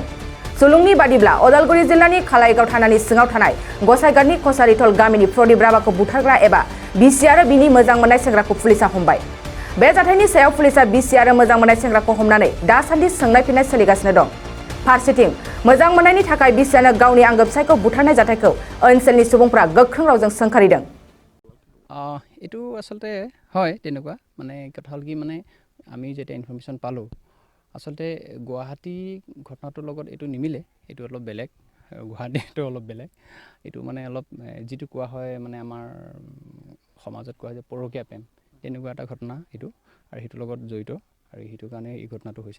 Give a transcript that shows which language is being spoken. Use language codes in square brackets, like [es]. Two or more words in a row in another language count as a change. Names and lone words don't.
[brx] सुलुंनि बादिब्ला अदालगुरि जिल्लानि खालाइगाव थानानि सिङाव थानाय गसाइगावनि कसारिथल गामिनि प्रदीप राभाखौ बुथारग्रा एबा बिसि आरो बिनि मोजां मोननाय सेंग्राखौ पुलिसा हमबाय। बे जाथायनि सायाव पुलिसा बिसि आरो मोजां मोननाय सेंग्राखौ हमनानै दासान्दि सोंनाय फिननाय सोलिगासिनो दं। फारसेथिं मोजां मोननायनि थाखाय बिसियानो गावनि आंगो फिसायखौ बुथारनाय जाथायखौ ओनसोलनि सुबुंफ्रा गोख्रों रावजों सोंखारिदों। [as] এটু আচলতে হয় তেনেকুৱা মানে কথা হ'ল কি মানে আমি যেতিয়া ইনফৰমেশ্যন পালোঁ আচলতে গুৱাহাটী ঘটনাটোৰ লগত এইটো নিমিলে, এইটো অলপ বেলেগ। গুৱাহাটীটো অলপ বেলেগ, এইটো মানে অলপ যিটো কোৱা হয় মানে আমাৰ সমাজত কোৱা হয় যে পৰকীয়া প্ৰেম, তেনেকুৱা এটা ঘটনা এইটো, আৰু সেইটোৰ লগত জড়িত, আৰু সেইটো কাৰণে এই ঘটনাটো হৈছে।